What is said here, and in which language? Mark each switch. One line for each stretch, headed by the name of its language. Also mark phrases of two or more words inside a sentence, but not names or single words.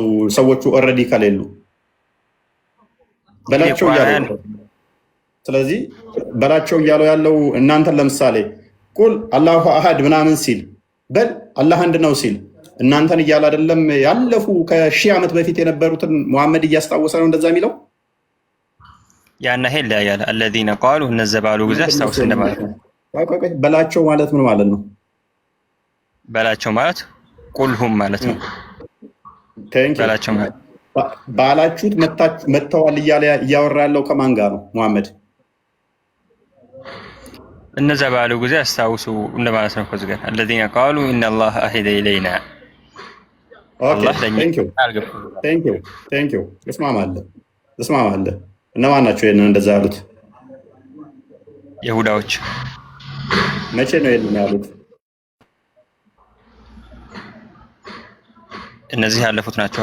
Amharic: ሰዎቹ ኦልሬዲ ከሌሉ በላቸው እያለው። ስለዚህ በላቸው እያለው ያለው እናንተን ለምሳሌ
Arabic: قل الله أحد
Amharic: ምናምን ሲል በል አላህ አንድ ነው ሲል እናንተን እያለ አይደለም? ያለፉ ከሺህ ዓመት በፊት የነበሩትን መሐመድ እያስታወሰ ነው እንደዛ የሚለው። ያና ሄል ያያል
Arabic: الذين قالوا
Amharic: እነዛ ባሉ ጊዜ አስታውስ እንደማለት ነው። በላቸው ማለት ምን ማለት ነው? በላቸው ማለት ቁልሁም ማለት ነው። በላቸው ማለት ባላችሁት መጥተዋል እያለ እያወራ ያለው ከማን ጋር ነው? ሙሐመድ እነዛ ባሉ ጊዜ አስታውሱ እንደማለት ነው። ከዚህ ጋር
Arabic: الذين قالوا ان الله عهد الينا
Amharic: አላህ ለኛ
English: thank you
Amharic: እስማማለሁ። እነማን ናቸው ይሄንን እንደዛ ያሉት? ይሁዳዎች። መቼ ነው ይሄንን ያሉት? እነዚህ ያለፉት ናቸው